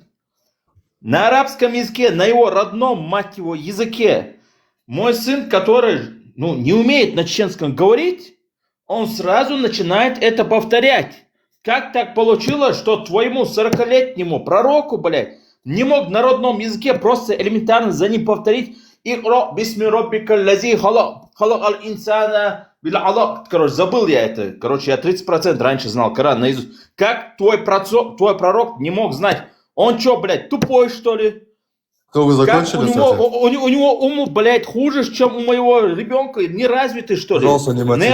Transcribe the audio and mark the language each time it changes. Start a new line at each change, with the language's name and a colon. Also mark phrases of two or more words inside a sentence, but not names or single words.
Russian: На арабском языке, на его родном, мать его, языке. Мой сын, который не умеет на чеченском говорить, он сразу начинает это повторять. Как так получилось, что твоему 40-летнему пророку, блядь, не мог на родном языке просто элементарно за ним повторить
Arabic: «اقرأ باسم ربك الذي خلق الإنسان بالعلق».
Russian: Короче, забыл я это. Короче, я 30% раньше знал Коран наизусть. Как твой пророк не мог знать? Он что, блядь, тупой, что ли? Что, вы Как закончили, у него ум, блядь, хуже, чем у моего ребенка, не развитый, что ли? Пожалуйста, не материтесь,